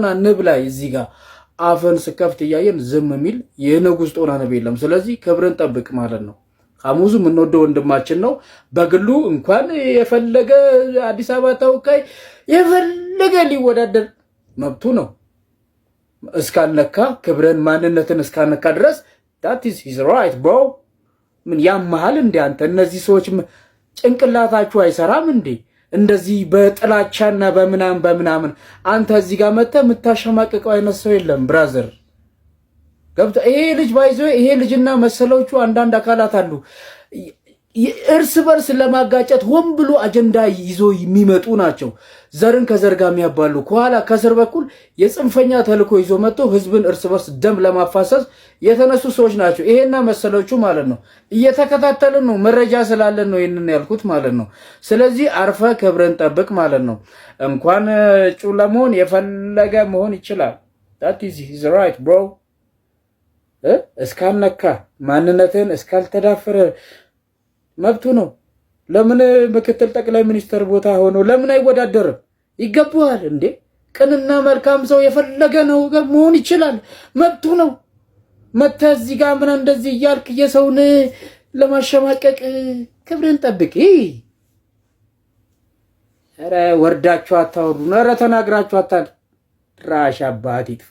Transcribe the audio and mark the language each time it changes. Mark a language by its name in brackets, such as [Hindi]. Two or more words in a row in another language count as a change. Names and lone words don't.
[Amharic] ንብ ላይ እዚህ ጋር አፈን ስከፍት እያየን ዝም የሚል የንጉስ ጦና ንብ የለም። ስለዚህ ክብርን ጠብቅ ማለት ነው። ካሙዙ የምንወደው ወንድማችን ነው። በግሉ እንኳን የፈለገ አዲስ አበባ ተወካይ የፈለገ ሊወዳደር መብቱ ነው። እስካልነካ ክብርን ማንነትን እስካልነካ ድረስ [English] that is his right bro። [Amharic] ምን ያመሃል እንዴ አንተ? እነዚህ ሰዎች ጭንቅላታችሁ አይሰራም እንዴ? እንደዚህ በጥላቻና በምናምን አንተ እዚህ ጋር መተህ የምታሸማቅቀው አይነት ሰው የለም ብራዘር። ገብቶ ይሄ ልጅ ባይዞ ይሄ ልጅና መሰሎቹ አንዳንድ አካላት አሉ እርስ በርስ ለማጋጨት ሆን ብሎ አጀንዳ ይዞ የሚመጡ ናቸው። ዘርን ከዘር ጋር የሚያባሉ ከኋላ ከስር በኩል የጽንፈኛ ተልኮ ይዞ መጥቶ ህዝብን እርስ በርስ ደም ለማፋሰስ የተነሱ ሰዎች ናቸው። ይሄና መሰሎቹ ማለት ነው። እየተከታተልን ነው፣ መረጃ ስላለን ነው ይሄንን ያልኩት ማለት ነው። ስለዚህ አርፈ ክብርን ጠብቅ ማለት ነው። እንኳን እጩ ለመሆን የፈለገ መሆን ይችላል። [English] that is his right bro። [Amharic] እስካልነካ ማንነትን እስካልተዳፈረ መብቱ ነው። ለምን ምክትል ጠቅላይ ሚኒስትር ቦታ ሆኖ ለምን አይወዳደርም? ይገባዋል እንዴ? ቅንና መልካም ሰው የፈለገ ነው መሆን ይችላል፣ መብቱ ነው። መተህ እዚህ ጋር ምን እንደዚህ እያልክ የሰውን ለማሸማቀቅ ክብርን ጠብቅ። ኧረ ወርዳችሁ አታወሩ፣ ኧረ ተናግራችሁ አታድራሽ አባት ይጥፋ።